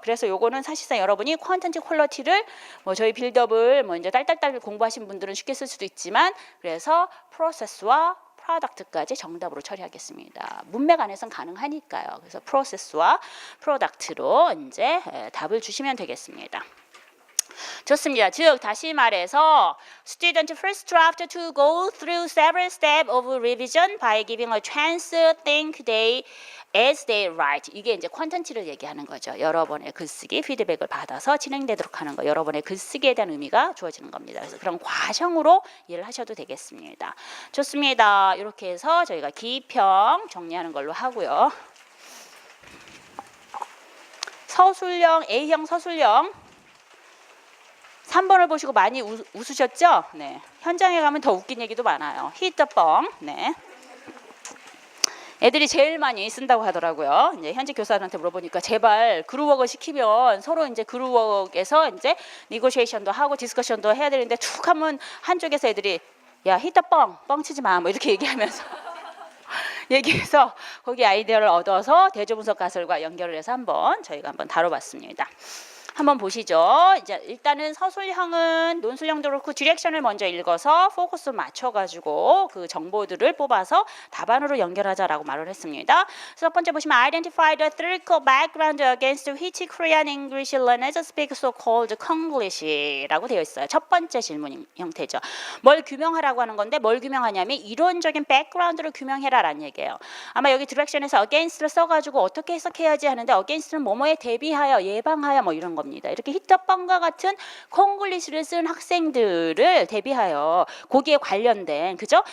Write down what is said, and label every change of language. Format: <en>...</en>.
<ko>그래서 요거는 사실상 여러분이 퀀티티 퀄리티를 뭐 저희 빌드업을 뭐 이제 딸딸딸 공부하신 분들은 쉽게 쓸 수도 있지만, 그래서 프로세스와 프로덕트까지 정답으로 처리하겠습니다. 문맥 안에서는 가능하니까요. 그래서 프로세스와 프로덕트로 이제 답을 주시면 되겠습니다. 좋습니다. 즉 다시 말해서</ko> <en>student first draft to go through several steps of revision by giving a chance to think they as they write.</en> <ko>이게 이제 퀀턴티를 얘기하는 거죠. 여러 번의 글쓰기 피드백을 받아서 진행되도록 하는 거. 여러 번의 글쓰기에 대한 의미가 주어지는 겁니다. 그래서 그런 과정으로 이해를 하셔도 되겠습니다. 좋습니다. 이렇게 해서 저희가 기평 정리하는 걸로 하고요. 서술형 A형 서술형 3번을 보시고 많이 웃으셨죠? 네. 현장에 가면 더 웃긴 얘기도 많아요. 히트뻥. 네. 애들이 제일 많이 쓴다고 하더라고요. 이제 현직 교사들한테 물어보니까 제발 그룹워크 시키면 서로 이제 그룹워크에서 이제 니고시에이션도 하고 디스커션도 해야 되는데 툭 하면 한쪽에서 애들이 야 히트뻥 뻥치지 마 뭐 이렇게 얘기하면서 얘기해서 거기 아이디어를 얻어서 대조분석 가설과 연결을 해서 저희가 한번 다뤄봤습니다. 한번 보시죠. 이제 일단은 서술형은 논술형도 그렇고 디렉션을 먼저 읽어서 포커스 맞춰가지고 그 정보들을 뽑아서 답안으로 연결하자라고 말을 했습니다. 첫 번째 보시면</ko> <en>identify the theoretical background against which Korean English learners speak so-called Konglish라고</en> <ko>되어 있어요. 첫 번째 질문 형태죠. 뭘 규명하라고 하는 건데 뭘 규명하냐면 이론적인 백그라운드를 규명해라라는 얘기예요. 아마 여기 디렉션에서 against를 써가지고 어떻게 해석해야지 하는데 against는 뭐뭐에 대비하여 예방하여 뭐 이런 거 이렇게 히터뻥과 같은 콩글리시를 쓴 학생들을 대비하여 거기에 관련된 그죠?</ko>